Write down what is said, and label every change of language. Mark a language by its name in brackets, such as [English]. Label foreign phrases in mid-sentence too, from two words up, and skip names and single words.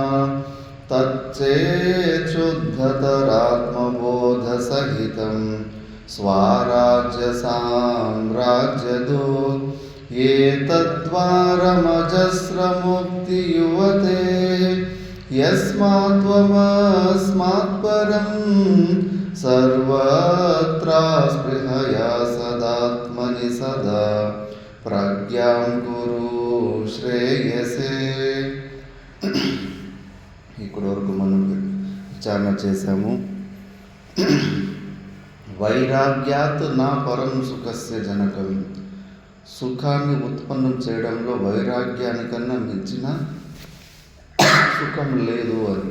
[Sanskrit] तच्चेच्छुद्धतरात्मबोधसहितं स्वाराज्यसाम्राज्यदूत एतद्वारमजस्रमुक्तियुवते. यस्मात्त्वमस्मात्परं सर्वत्र स्पृहया सदात्मनि सदा प्रज्ञां कुरु శ్రేయసే. [Telugu] ఇక్కడి వరకు మనం విచారణ చేశాము. [Sanskrit] వైరాగ్యాత్ నా పరం సుఖస్య జనకం. [Telugu] సుఖాన్ని ఉత్పన్నం చేయడంలో వైరాగ్యానికన్నా మించిన సుఖం లేదు అని.